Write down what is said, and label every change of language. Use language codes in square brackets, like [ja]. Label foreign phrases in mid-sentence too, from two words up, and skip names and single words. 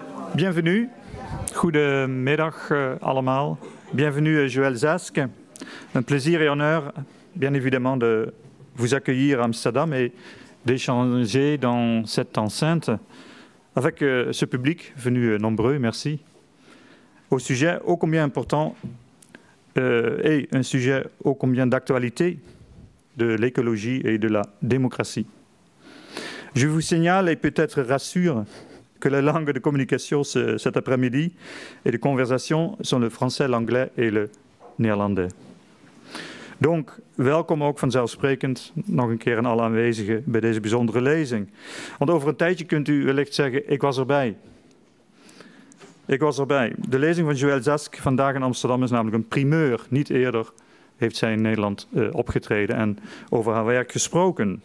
[fr] Bienvenue, [nl] goedemiddag allemaal. [fr] Bienvenue Joël Zask. Un plaisir et honneur, bien évidemment, de vous accueillir à Amsterdam et d'échanger dans cette enceinte avec ce public venu nombreux, merci, au sujet ô combien important et un sujet ô combien d'actualité de l'écologie et de la démocratie. Je vous signale et peut-être rassure que les langues de communication cet après-midi et de conversation sont le français, l'anglais et le néerlandais. [nl] Donc, welkom ook vanzelfsprekend nog een keer aan alle aanwezigen bij deze bijzondere lezing. Want over een tijdje kunt u wellicht zeggen, ik was erbij. Ik was erbij. De lezing van Joël Zask vandaag in Amsterdam is namelijk een primeur. Niet eerder heeft zij in Nederland opgetreden en over haar werk gesproken.